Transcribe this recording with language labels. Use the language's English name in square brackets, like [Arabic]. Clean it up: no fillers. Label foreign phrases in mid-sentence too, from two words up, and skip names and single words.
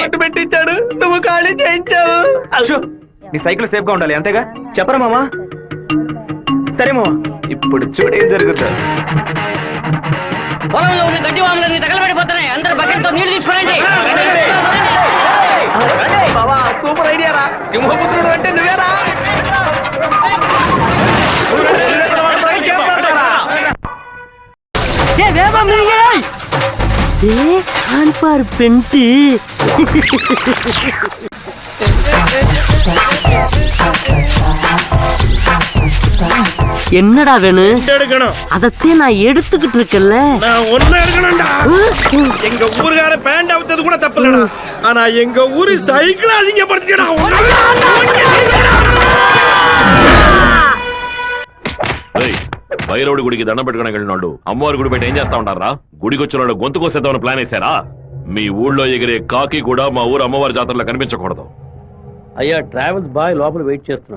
[Telugu] పట్టు పెట్టించాడు, నువ్వు ఖాళీ చేయించావు. నీ సైకిల్ సేఫ్ గా ఉండాలి అంతేగా? చెప్పరా మామా? సరే మామా, ఇప్పుడు చూడు ఏం జరుగుతుంది. పొలంలో ఉన్న గడ్డి వాములన్నీ తగలబడిపోతున్నాయి. అందరూ బకెట్తో నీళ్లు తీసుకోండి. బావా, [English] super idea [Telugu] రా. సింహపుత్రుడు అంటే నువ్వేరా? [Tamil] பெண்டி என்னடா வேணும்? அதத்தே நான் எடுத்துக்கிட்டு இருக்கேன்ல. நான் ஒண்ணு எடுக்கணும்டா. எங்க ஊருக்கார பேண்ட் அவுத்தது கூட தப்பு இல்லடா. ஆனா எங்க ஊரு சைக்கிள் அசிங்கப்படுத்திட்டா. [Telugu] భైరవుడి గుడికి దండం పెట్టుకుని వెళ్ళిన వాళ్ళు అమ్మవారి గుడి బయట ఏం చేస్తా ఉంటారా? గుడికి వచ్చిన వాళ్ళు గొంతు కోసేద్దామని ప్లాన్ వేశారా? మీ ఊళ్ళో ఎగిరే కాకి కూడా మా ఊరు అమ్మవారి జాతరలో కనిపించకూడదు. అయ్యా, [English] travels boy [Telugu] లోపల వెయిట్ చేస్తున్నాడు.